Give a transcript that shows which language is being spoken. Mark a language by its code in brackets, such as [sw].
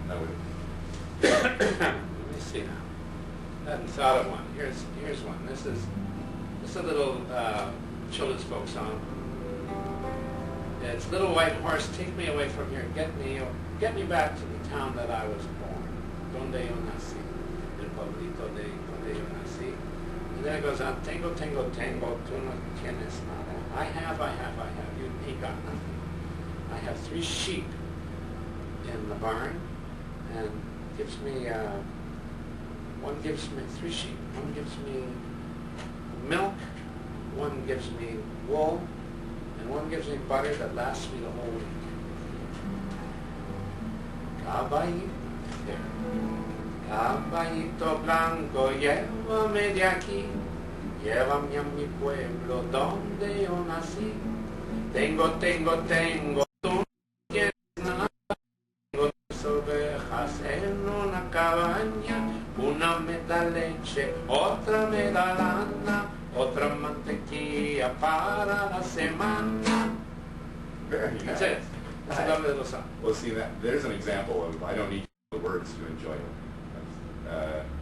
[en] Let me see now. I hadn't thought of one. Here's one. This is a little children's folk song. It's Little White Horse, take me away from here. Get me back to the town that I was born. [es] Donde yo nací. El pueblito de donde yo nací. [en] And then it goes on. [es] Tengo, tú no tienes nada. [en] I have. You ain't got nothing. I have 3 sheep in the barn, and gives me one gives me 3 sheep. One gives me milk. One gives me wool. And one gives me butter that lasts me the whole week. [es] Caballito blanco, llévame de aquí, llévame a mi pueblo donde yo nací. Tengo, tú no tienes nada. Tengo 3 ovejas en una cabaña, una me da leche, otra me da lana, otra mantequilla para la semana. [en] Very nice. That's it. That's a lovely little song. Well, see, there's an example of, I don't need the words to enjoy it.